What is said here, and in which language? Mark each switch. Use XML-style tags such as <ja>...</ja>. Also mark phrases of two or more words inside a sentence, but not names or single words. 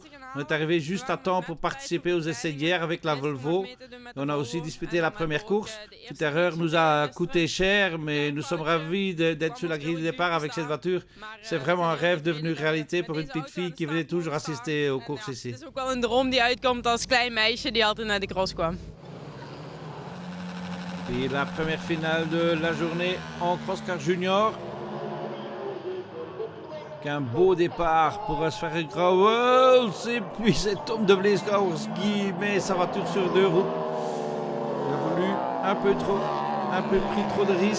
<fr>On est arrivé juste à temps pour participer aux essais d'hier avec la Volvo. On a aussi disputé la première course. Toute erreur nous a coûté cher, mais nous sommes ravis d'être sur la grille de départ avec cette voiture. C'est vraiment un rêve devenu réalité pour une petite fille qui venait toujours assister aux courses ici.</fr> <nl>Het is ook wel een droom die uitkomt als klein meisje die altijd naar de cross kwam.</nl> <fr>Et la première finale de la journée en crosscar junior. Qu'un beau départ pour Sverre Grauwels. Et puis c'est Tom de Vleeskouwers qui met sa voiture sur 2 roues. Il a voulu un peu pris trop de risques.</fr>